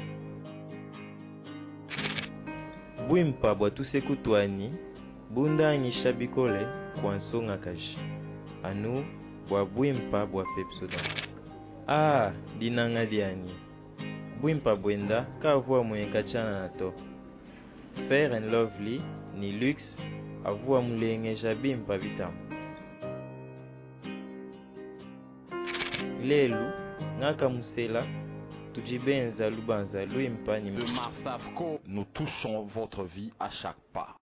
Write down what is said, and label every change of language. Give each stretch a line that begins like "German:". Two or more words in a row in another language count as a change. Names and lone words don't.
Luba-Lulua: Bwimpa bwa tusekutwani bunda angisha bikole kwa nsonga kaji. Anu bwa bwimpa bwa Pepsodent. Ah, dinanga diani. Bwimpa bwenda kavua mwenye kachana na to. Fair and Lovely ni Luxe avua mulengeja bimpa vitamu. Lelu ngaka musela tujibenza lubanza luimpa ni
French: de Marsavco. Nous touchons votre vie à chaque pas.